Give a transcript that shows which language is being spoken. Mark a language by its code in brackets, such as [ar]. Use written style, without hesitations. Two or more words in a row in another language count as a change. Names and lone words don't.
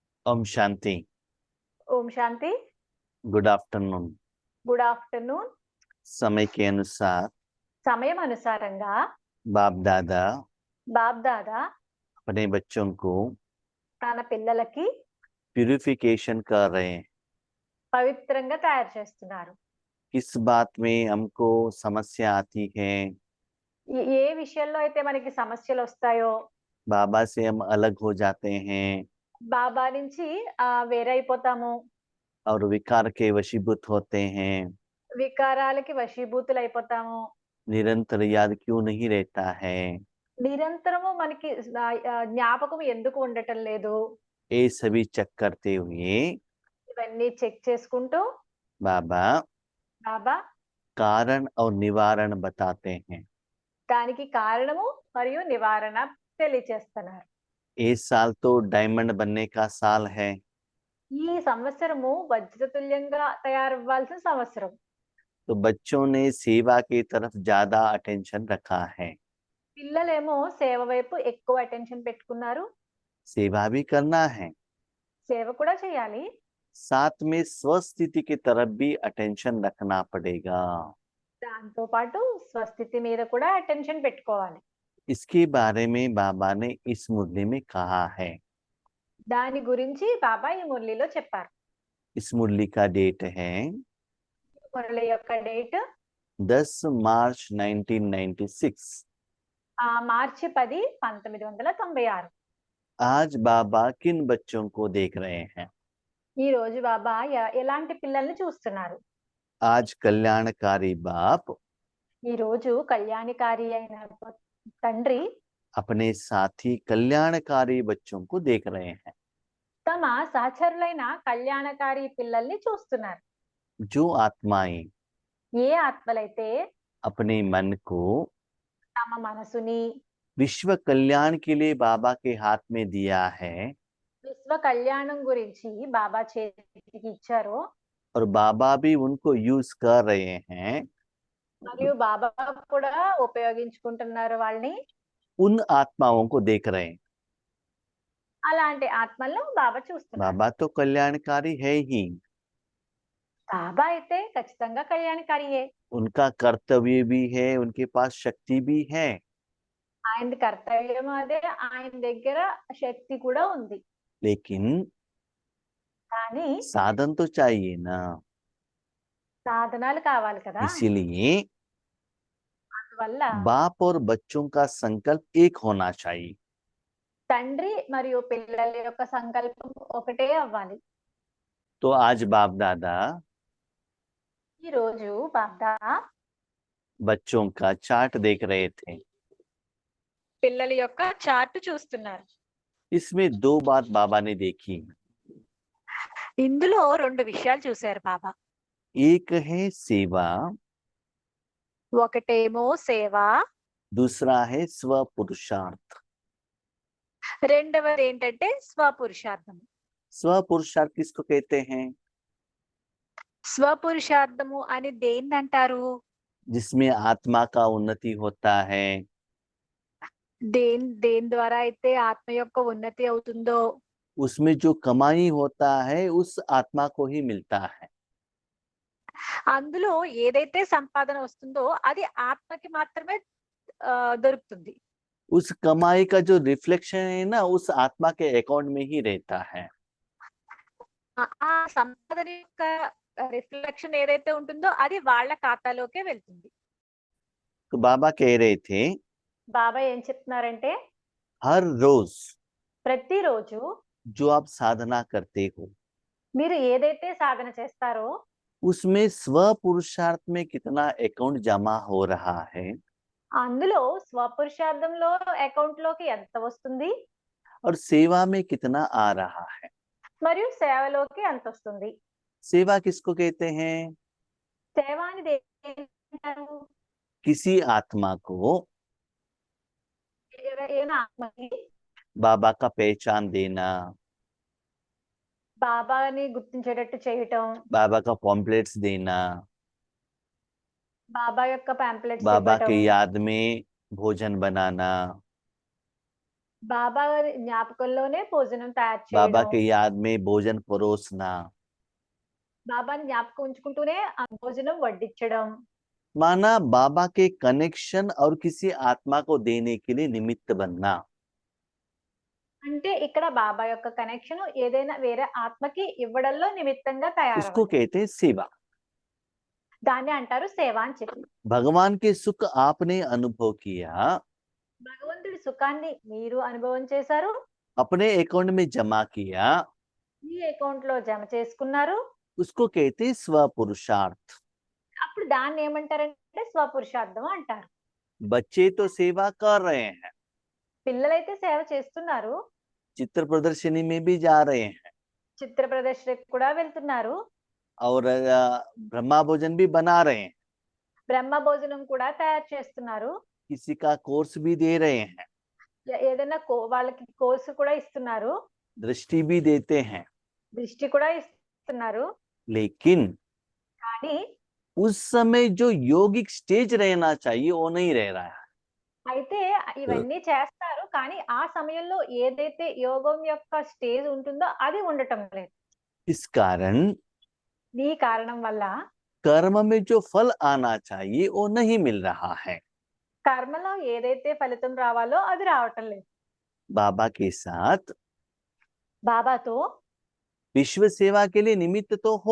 [hi] ओम शांति। ओम शांति। [en] Good afternoon. Good afternoon. [hi] समय के अनुसार [te] సమయం అనుసారంగా [hi] बाप दादा [te] బాప్ దాదా [hi] अपने बच्चों को [te] తన పిల్లలకి [hi] प्यूरिफिकेशन कर रहे हैं। [te] పవిత్రంగా తయారు చేస్తున్నారు. [hi] किस बात में हमको समस्या आती है, [te] ఏ విషయంలో అయితే మనకి సమస్యలు వస్తాయో, [hi] बाबा से हम अलग हो जाते हैं [te] బాబా నుంచి వేరైపోతాము, [hi] और विकार के वशीभूत होते हैं, [te] వికారాలకి వశీభూతులైపోతాము, [hi] निरंतर याद क्यों नहीं रहता है, [te] నిరంతరము మనకి జ్ఞాపకం ఎందుకు ఉండటం లేదు, [hi] ये सभी चेक करते हुए [te] ఇవన్నీ చెక్ చేసుకుంటూ [hi] बाबा [te] బాబా [hi] कारण और निवारण बताते हैं। [te] దానికి కారణము మరియు నివారణ తెలియచేస్తున్నారు. [hi] ये साल तो डायमंड बनने का साल है, [te] ఈ సంవత్సరము వజ్రతుల్యంగా తయారవ్వాల్సిన సంవత్సరం. [hi] तो बच्चों ने सेवा की तरफ ज्यादा अटेंशन रखा है। [te] పిల్లలేమో సేవ వైపు ఎక్కువ అటెన్షన్ పెట్టుకున్నారు. [hi] सेवा भी करना है, [te] సేవ కూడా చేయాలి, [hi] साथ में स्वस्थिति की तरफ भी अटेंशन रखना पड़ेगा। [te] దాంతో పాటు స్వస్థితి మీద కూడా అటెన్షన్ పెట్టుకోవాలి. [hi] इसके बारे में बाबा ने इस मुरली में कहा है। [te] దాని గురించి బాబా ఈ మురళిలో చెప్పారు. [hi] इस मुरली का डेट है [te] మురళి యొక్క డేట్ [hi] 10 मार्च 1996। [te] మార్చి 10, 1996. [hi] आज बाबा किन बच्चों को देख रहे हैं? [te] ఈ రోజు బాబా ఎలాంటి పిల్లల్ని చూస్తున్నారు? [hi] आज कल्याणकारी बाप [te] ఈ రోజు కళ్యాణకారి అయిన తండ్రి [hi] अपने साथी कल्याणकारी बच्चों को देख रहे हैं, [te] తమ సహచరులైన కళ్యాణకారి పిల్లల్ని చూస్తున్నారు. [hi] जो आत्माएं [te] ఏ ఆత్మలైతే [hi] अपने मन को [te] తమ మనసుని [hi] विश्व कल्याण के लिए बाबा के हाथ में दिया है [te] విశ్వ కళ్యాణం గురించి బాబా చేతికి ఇచ్చారో, [hi] और बाबा भी उनको यूज कर रहे हैं, [te] మరియు బాబా కూడా ఉపయోగించుకుంటున్నారు వాళ్ళని. [hi] उन आत्माओं को देख रहे हैं। [te] అలాంటి ఆత్మలను బాబా చూస్తున్నారు. [hi] बाबा तो कल्याणकारी है ही, [te] బాబా అయితే ఖచ్చితంగా కళ్యాణకారియే. [hi] उनका कर्तव्य भी है, उनके पास शक्ति भी है, [te] ఆయన కర్తవ్యం అదే, ఆయన దగ్గర శక్తి కూడా ఉంది. [hi] लेकिन [te] కానీ [hi] साधन तो चाहिए ना। [te] సాధనాలు కావాలి కదా. [hi] इसीलिए [te] అందువల్ల [hi] बाप और बच्चों का संकल्प एक होना चाहिए। [te] తండ్రి మరియు పిల్లల యొక్క సంకల్పం ఒకటే అవ్వాలి. [hi] तो आज बाप दादा [te] ఈ రోజు బాబా [hi] बच्चों का चार्ट देख रहे थे। [te] పిల్లల యొక్క చార్ట్ చూస్తున్నారు. [hi] इसमें दो बात बाबा ने देखी। [te] ఇందులో రెండు విషయాలు చూశారు బాబా. [hi] एक है सेवा, [te] ఒకటేమో సేవ, [hi] दूसरा है स्व पुरुषार्थ। [te] రెండవది ఏంటంటే స్వపురుషార్థము. [hi] स्व पुरुषार्थ किसको कहते हैं? [te] స్వపురుషార్థము అని దేన్ని అంటారు? [hi] जिसमें आत्मा का उन्नति होता है, [te] దేని ద్వారా అయితే ఆత్మ యొక్క ఉన్నతి అవుతుందో, [hi] उसमें जो कमाई होता है उस आत्मा को ही मिलता है। [te] అందులో ఏదైతే సంపాదన వస్తుందో అది ఆత్మకి మాత్రమే దొరుకుతుంది. [hi] उस कमाई का जो रिफ्लेक्शन है ना, उस आत्मा के अकाउंट में ही रहता है। [te] ఆ సంపాదన యొక్క రిఫ్లెక్షన్ ఏదైతే ఉంటుందో అది వాళ్ళ ఖాతాలోకే వెళ్తుంది. [hi] तो बाबा कह रहे थे, [te] బాబా ఏం చెప్తున్నారంటే, [hi] हर रोज [te] ప్రతిరోజు [hi] जो आप साधना करते हो, [te] మీరు ఏదైతే సాధన చేస్తారో [hi] उसमें स्व पुरुषार्थ में कितना अकाउंट जमा हो रहा है [te] అందులో స్వపురుషార్థంలో అకౌంట్ లోకి ఎంత వస్తుంది, [hi] और सेवा में कितना आ रहा है। [te] మరియు సేవలోకి ఎంత వస్తుంది. [hi] सेवा किसको कहते हैं? [te] సేవ అని దేన్ని అంటారు? [hi] किसी आत्मा को [te] ఏదైనా ఆత్మకి [hi] बाबा का पहचान देना, [te] బాబాని గుర్తించేటట్టు చేయటం, [hi] बाबा का पॉम्पलेट्स देना, [te] బాబా యొక్క పాంప్లెట్స్ [hi] बाबा [te] ఇవ్వటం, [hi] की याद में भोजन बनाना, [te] బాబా గారి జ్ఞాపకంలోనే భోజనం తయారు [hi] बाबा [te] చేయడం. [hi] के याद में भोजन परोसना, [te] బాబాని జ్ఞాపకం ఉంచుకుంటూనే ఆ భోజనం వడ్డించడం. [hi] माना बाबा के कनेक्शन और किसी आत्मा को देने के लिए निमित्त बनना। [te] అంటే ఇక్కడ బాబా యొక్క కనెక్షన్ ఏదైనా వేరే ఆత్మకి ఇవ్వడంలో నిమిత్తంగా [hi] उसको [te] తయారవ్వడం. [hi] कहते हैं सेवा। [te] దాన్ని అంటారు సేవ అని చెప్పి. [hi] भगवान के सुख आपने अनुभव किया, [te] భగవంతుడి సుఖాన్ని మీరు అనుభవం చేశారు. [hi] अपने अकाउंट में जमा किया, [te] మీ అకౌంట్ లో జమ చేసుకున్నారు. [hi] उसको कहते हैं स्वपुरुषार्थ। [te] అప్పుడు దాన్ని ఏమంటారంటే స్వపురుషార్థం అంటారు. [hi] बच्चे तो सेवा कर रहे हैं, [te] పిల్లలైతే సేవ చేస్తున్నారు. [hi] चित्र प्रदर्शनी में भी जा रहे हैं, [te] చిత్ర ప్రదర్శనకు కూడా వెళ్తున్నారు. [hi] और ब्रह्मा भोजन भी बना रहे हैं, [te] బ్రహ్మ భోజనం కూడా తయారు చేస్తున్నారు. [hi] किसी का कोर्स भी दे रहे हैं, [te] ఏదైనా వాళ్ళకి కోర్సు కూడా ఇస్తున్నారు. [hi] दृष्टि भी देते हैं। [te] దృష్టి కూడా ఇస్తున్నారు. [hi] लेकिन [te] కానీ [hi] उस समय जो योगिक स्टेज रहना चाहिए वो नहीं रह रहा है। [te] అయితే ఇవన్నీ చేస్తారు. కానీ ఆ సమయంలో ఏదైతే యోగం యొక్క స్టేజ్ ఉంటుందో అది ఉండటం లేదు. [hi] इस कारण [te] ఈ కారణం వల్ల [hi] कर्म में जो फल आना चाहिए वो नहीं मिल रहा है। [te] కర్మలో ఏదైతే ఫలితం రావాలో అది రావటం లేదు. [hi] बाबा के साथ [te] బాబాతో [hi] विश्व सेवा के लिए निमित्त तो हो,